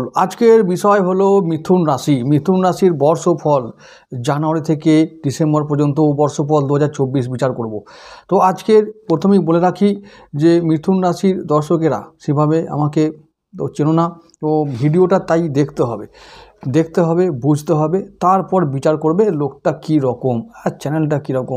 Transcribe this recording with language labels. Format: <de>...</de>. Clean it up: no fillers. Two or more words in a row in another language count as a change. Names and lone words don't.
<bn>আজকের বিষয় হলো মিথুন রাশি। মিথুন রাশির বর্ষফল জানুয়ারি থেকে ডিসেম্বর পর্যন্ত বর্ষফল 2024 বিচার করব। তো আজকের প্রথমেই বলে রাখি যে মিথুন রাশির দর্শকেরা সেভাবে আমাকে তো চেনো না, তো ভিডিওটা তাই দেখতে হবে বুঝতে হবে, তারপর বিচার করবে লোকটা কী রকম আর চ্যানেলটা কীরকম।</bn>